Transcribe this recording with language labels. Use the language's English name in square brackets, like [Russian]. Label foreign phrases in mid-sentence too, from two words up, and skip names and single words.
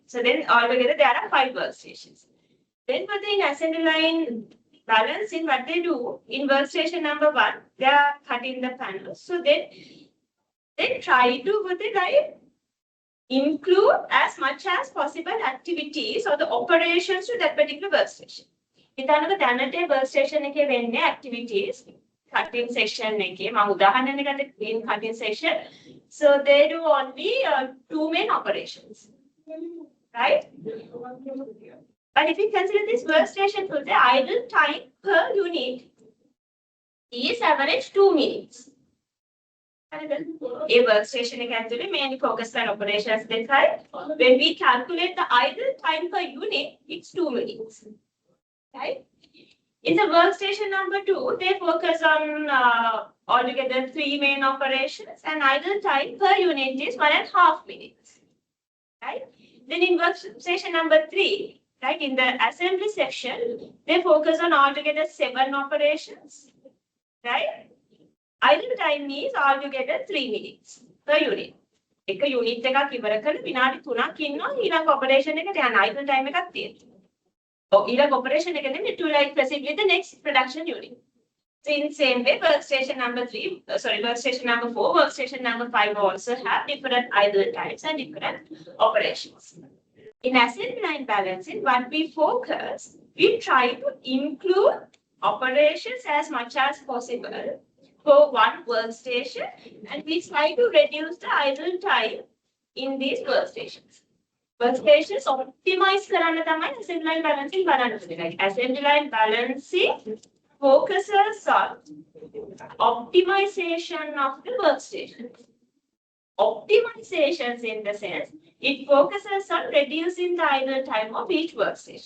[English] So then altogether there are 5 workstations. Then for the assembly line balancing, what they do in workstation number 1, they are cutting the panels. So then they try to include as much as possible activities or the operations to that particular workstation. [Sinhala] ඉතනක දැනට workstation එකේ වෙන්නේ [English] activities cutting section [Sinhala] එකේ මම උදාහරණයක් ගන්න [English] green cutting section. So they do only 2 main operations, right? But if you consider this workstation for the idle time per unit is average 2 minutes. A workstation [Sinhala] එක ඇතුලේ [English] mainly focus on operations දෙකයි. When we calculate the idle time per unit, it's 2 minutes. Right? In the workstation number 2, they focus on altogether 3 main operations and idle time per unit is 1.5 minutes. Right? Then in workstation number 3, right, in the assembly section, they focus on altogether 7 operations. Right? Idle time is altogether 3 minutes per unit. [Sinhala] එක unit එකක් ඉවර කරලා විනාඩි 3ක් ඉන්නවා ඊළඟ operation එකට යන [English] idle time [Sinhala] එකක් තියෙනවා. ඊළඟ operation එක නෙමෙයි [English] to like proceed with the next production unit. So in same way, workstation number 3, workstation number 4, workstation number 5 also have different idle times and different operations. In assembly line balancing, what we focus, we try to include operations as much as possible for one workstation, and we try to reduce the idle time in these workstations. Workstations optimize [Sinhala] කරන්න තමයි [English] assembly line balancing බලන්නේ. Like assembly line balancing focuses on optimization of the workstation. Optimizations in the sense, it focuses on reducing the idle time of each workstation.